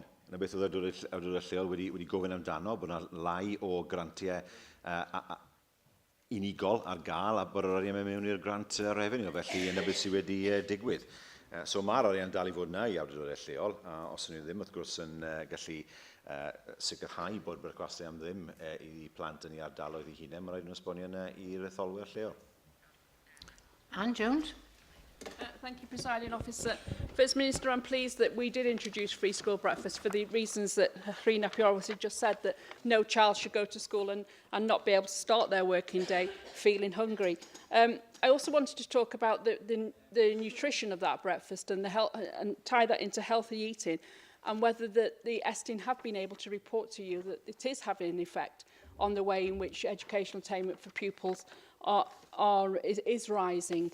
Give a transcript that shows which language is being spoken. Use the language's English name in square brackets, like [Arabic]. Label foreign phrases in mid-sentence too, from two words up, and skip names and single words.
[Welsh] Yna beth oedd awdurdodau lleol wedi gofyn amdano, bod yna lai o grantiau unigol ar gael a bod yr arian mewn i'r grant revenue, felly yna beth sydd wedi digwydd. So mae'r arian dal I fod yna I awdurdodau lleol, a os ydyn nhw ddim, wrth gwrs, yn gallu sicrhau bod brecwastau am ddim I plant yn ei ardaloedd I hunain, mae rhaid nhw esbonio yna i'r etholwyr lleol. Anne Jones. [English] Thank you, Presiding Officer. First Minister, I'm pleased that we did introduce free school breakfast for the reasons that Rhina Piorwas had just said, that no child should go to school and not be able to start their working day feeling hungry. I also wanted to talk about the nutrition of that breakfast and, and tie that into healthy eating, and whether the Estin have been able to report to you that it is having an effect on the way in which educational attainment for pupils is rising.